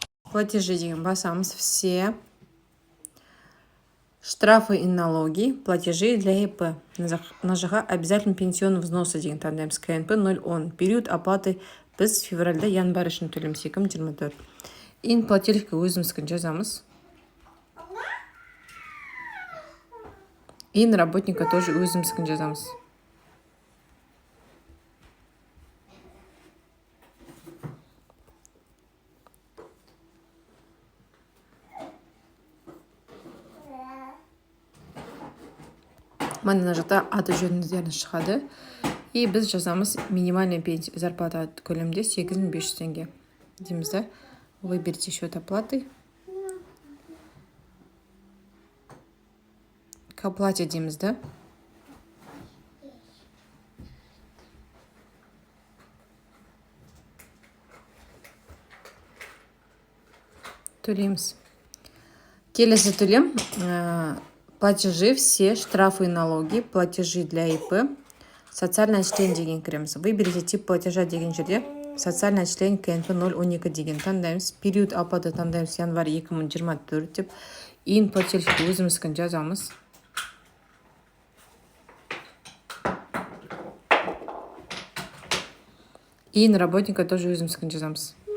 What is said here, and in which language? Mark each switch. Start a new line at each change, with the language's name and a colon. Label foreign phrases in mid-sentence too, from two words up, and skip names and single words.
Kazakh: Платежи деген басамыз.
Russian: Все штрафы и налоги, платежи для ИП.
Kazakh: Нажаға
Russian: обязательно пенсионный взносы
Kazakh: деген таңдаймыз. КНП 0,10.
Russian: Период оплаты
Kazakh: біз февральда январь үшін төлеміз 2024. Ин плательщикке өзіміздің жазамыз. Ин
Russian: работника тоже
Kazakh: өзіміздің жазамыз. Мына жақта аты жөніңіздерін шығады. И біз жазамыз
Russian: минимальная зарплата
Kazakh: көлемде 8500 теңге. Дейміз да.
Russian: Выберите счет оплаты. К оплате
Kazakh: дейміз да. Төлейміз. Келесі төлем.
Russian: Платежи, все штрафы и налоги, платежи для ИП, социальное отчисление
Kazakh: деген кіреміз.
Russian: Выберите тип платежа
Kazakh: деген жерде
Russian: социальное отчисление КНП 0,12
Kazakh: деген таңдаймыз.
Russian: Период оплаты
Kazakh: таңдаймыз январь 2024 деп. Ин плательщик өзіміздің жазамыз. Ин
Russian: работника тоже
Kazakh: өзіміздің жазамыз.